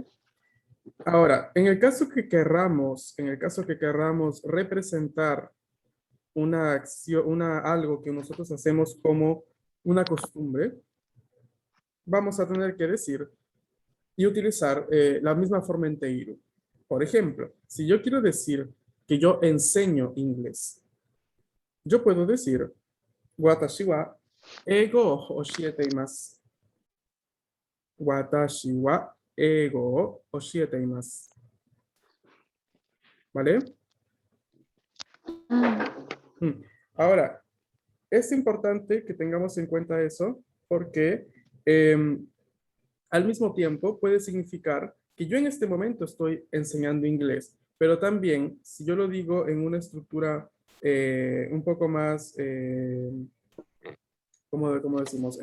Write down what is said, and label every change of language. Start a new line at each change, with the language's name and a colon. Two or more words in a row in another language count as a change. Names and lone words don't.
Spanish: Ahora, en el caso que querramos representar una acción, algo que nosotros hacemos como una costumbre, vamos a tener que decir y utilizar la misma forma en teiru. Por ejemplo, si yo quiero decir que yo enseño inglés, yo puedo decir
Japanese: 私は英語を教えています. 私は英語を教えています.
Spanish: ¿Vale? Mm. Ahora, es importante que tengamos en cuenta eso porque al mismo tiempo puede significar que yo en este momento estoy enseñando inglés, pero también si yo lo digo en una estructura un poco más, ¿cómo decimos?